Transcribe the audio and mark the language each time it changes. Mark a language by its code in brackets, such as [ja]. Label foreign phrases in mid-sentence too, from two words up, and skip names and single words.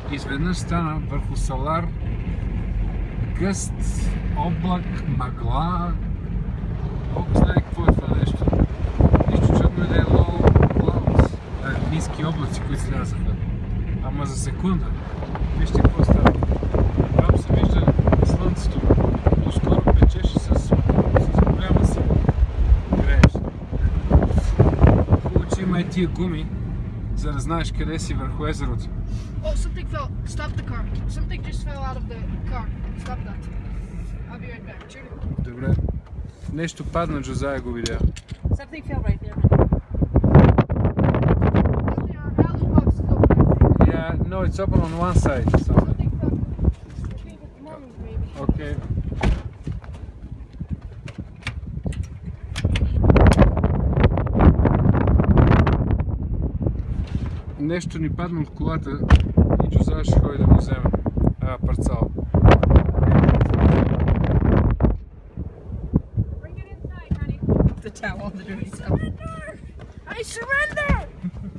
[bg] изведнъж стана върху Салар гъст облак, мъгла. Бог знае какво е това нещо. Нищо чудно да е [en] low clouds, [bg] ниски облаци, които слязаха. Ама за секунда. Вижте какво става. Там се вижда слънцето. Доскоро печеше с голяма сила. Грееш. Хубаво, че има и тия гуми, за да знаеш къде си върху езерото. [en] Oh, something fell. Stop the car. Something just fell out of the car. Stop that. I'll be right back. Cheers. [bg] Добре. Нещо падна, Джозая го видя. [en] Something fell right there. Alley box is open, I think. Yeah, no, it's open on one side. So. Something fell. Between the mornings, maybe. Okay. [bg] Нещо ни падна от колата и Джозая ще ходи да го вземе. Парцал. [en] Bring it inside, honey. The towel, the dirty towel. I surrender!